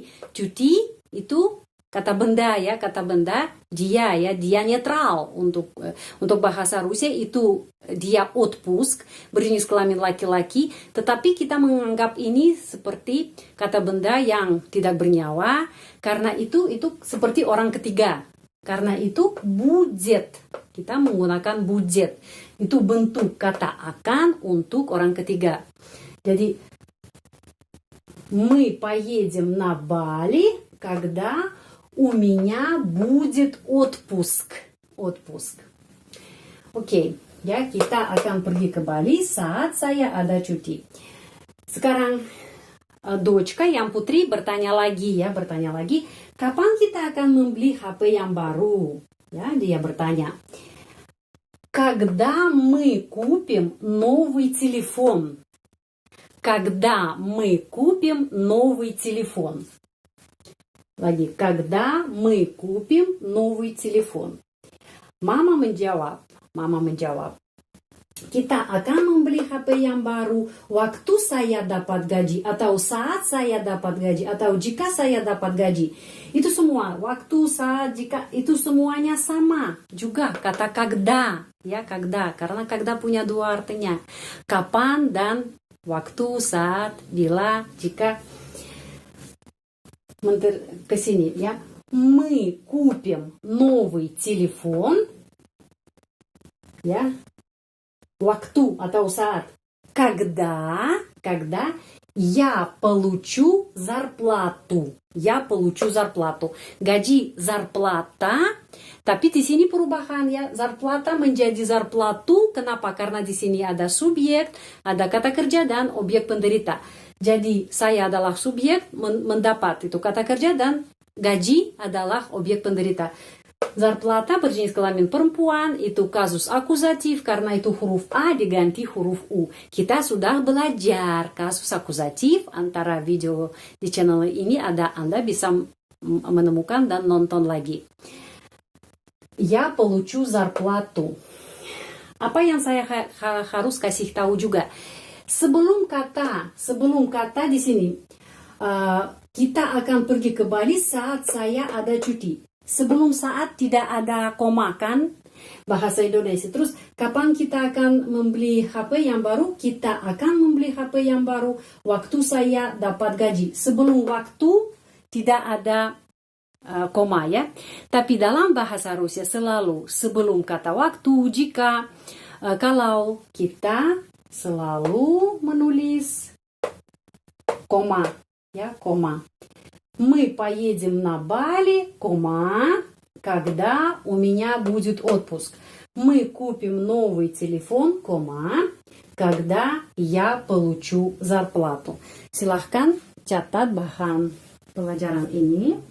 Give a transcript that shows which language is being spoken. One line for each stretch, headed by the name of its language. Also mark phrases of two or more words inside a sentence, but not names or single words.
Indonesian: Cuti itu kata benda ya, kata benda dia ya, dia netral untuk bahasa Rusia itu dia отпуск, berjenis kelamin laki-laki, tetapi kita menganggap ini seperti kata benda yang tidak bernyawa karena itu seperti orang ketiga. Karena itu будет, kita menggunakan будет. Itu bentuk kata akan untuk orang ketiga.
Russian: Jadi мы поедем на Бали, когда у меня будет отпуск. Отпуск. Окей,
Indonesian: ya, kita akan pergi ke Bali saat saya ada cuti. Sekarang dочка, yang putri bertanya lagi, kapan kita akan membeli HP yang baru? Ya, dia bertanya.
Russian: Когда мы купим новый телефон? Когда мы купим новый телефон? Lagi, когда мы купим новый телефон?
Indonesian: Mama menjawab, kita akan membeli HP yang baru waktu saya dapat gaji, atau saat saya dapat gaji, atau jika saya dapat gaji. Itu semua, waktu, saat, jika, itu semuanya sama. Juga kata когда, ya, когда, karena когда punya dua artinya. Kapan dan waktu, saat, bila, jika. Ke sini ya.
Russian: Мы купим новый телефон.
Indonesian: Ya. Waktu atau saat.
Russian: Когда я получу зарплату. Я получу зарплату. Gaji зарплата.
Indonesian: Tapi di sini perubahan ya. Зарплата menjadi зарплату. Kenapa? Karena di sini ada subjek, ada kata kerja dan objek penderita. Jadi saya adalah subjek mendapat itu kata kerja dan gaji adalah objek penderita. Зарплата berjenis kelamin perempuan itu kasus akuzatif karena itu huruf A diganti huruf U. Kita sudah belajar kasus akuzatif antara video di channel ini, Anda bisa menemukan dan nonton lagi.
Russian: Я получу зарплату.
Indonesian: Apa yang saya harus kasih tahu juga? Sebelum kata di sini, kita akan pergi ke Bali saat saya ada cuti. Sebelum saat tidak ada koma kan? Bahasa Indonesia. Terus kapan kita akan membeli HP yang baru? Kita akan membeli HP yang baru waktu saya dapat gaji. Sebelum waktu tidak ada koma ya. Tapi dalam bahasa Rusia selalu sebelum kata waktu, jika, kalau, kita selalu menulis koma ya, koma.
Russian: Мы поедем на Бали, кома, когда у меня будет отпуск. Мы купим новый телефон, кома, когда я получу зарплату.
Indonesian: Silahkan catat bahan pelajaran ini.